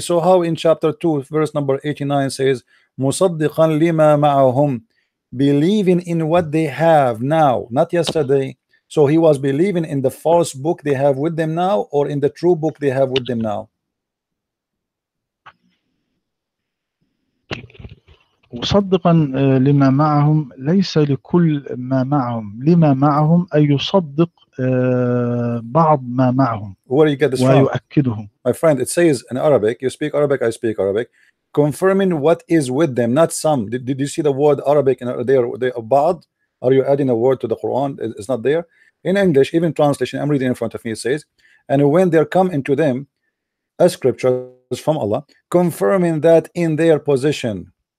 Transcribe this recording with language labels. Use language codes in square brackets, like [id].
[en] So how in chapter 2 verse number 89 says [ar] musaddiqan lima ma'ahum, [en] believing in what they have now, not yesterday? So he was believing in the false book they have with them now, or in the true book they have with them now? [ar] مصدقا لما معهم ليس لكل ما معهم، لما معهم أي يصدق بعض ما معهم. [en] Where you get this from? [ar] ويؤكده. [en] My friend, it says in Arabic, you speak Arabic, I speak Arabic, confirming what is with them, not some. Did you see the word Arabic in there? Ba'd? Are you adding a word to the Quran? It's not there. In English, even translation, I'm reading in front of me, it says, and when there come into them a scripture from Allah, confirming that in their position.